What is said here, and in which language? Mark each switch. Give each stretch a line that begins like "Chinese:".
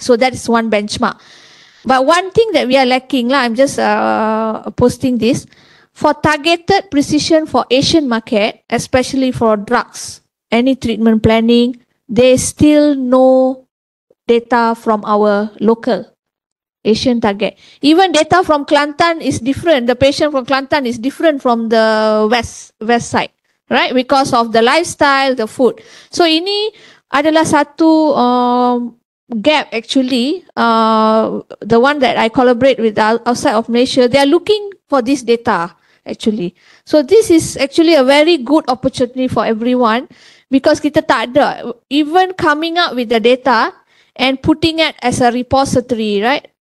English: So that is one benchmark. But one thing that we are lacking lah, I'm just posting this, for targeted precision for Asian market, especially for drugs, any treatment planning, there's still no data from our local Asian target. Even data from Kelantan is different. The patient from Kelantan is different from the west side, right? Because of the lifestyle, the food.
Malay: So ini adalah satu gap actually.
English: The one that I collaborate with outside of Malaysia, they are looking for this data actually. So this is actually a very good opportunity for everyone, because kita tak ada even coming up with the data and putting it as a repository, right?